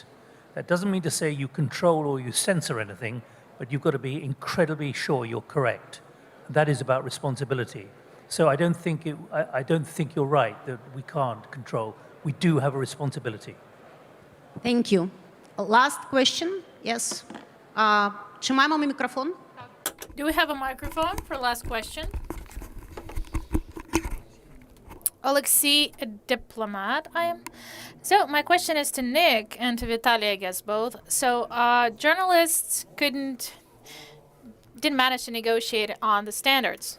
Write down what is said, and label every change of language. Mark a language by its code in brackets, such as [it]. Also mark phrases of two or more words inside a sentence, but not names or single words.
[en] That doesn't mean to say you control or you censor anything, but you've got to be incredibly sure you're correct. That is about responsibility. So I don't think you're right that we can't control. We do have a responsibility. Thank you. Last question. Yes. [uk] Чи маємо мікрофон? [en] Do we have a microphone for last question? Alexei, a diplomat, I am. So my question is to Nick and to Vitaly, I guess both. So journalists didn't manage to negotiate on the standards.